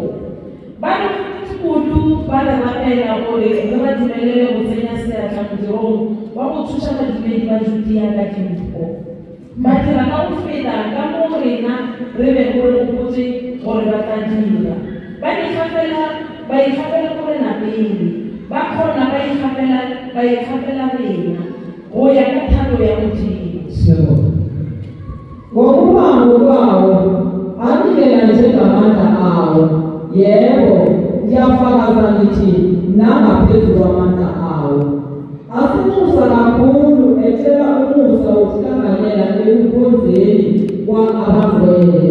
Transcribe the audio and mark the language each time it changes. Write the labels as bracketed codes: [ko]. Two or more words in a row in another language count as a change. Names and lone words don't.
[nso] Ba re kudu ba re rapela gore re ba dumelele go tsenya seatla modirong wa go thuša badumedi ba Judia ka dimpho. Ba dira ka go feta ka moo rena re be go re gopotse gore ba tla dira. Ba ikgafela gore na pele ba kgona ba ikgafela rena go ya ka thando ya Modimo. [zu] Sibona. Ngokubango kwawo anikela njengamandla awo. Yebo, ngiyafakaza ngithi nangaphezu kwamandla awo. Wamusa kakhulu etshela umusa wokuhlanganyela ekukhonzeni kwa-abangcwele.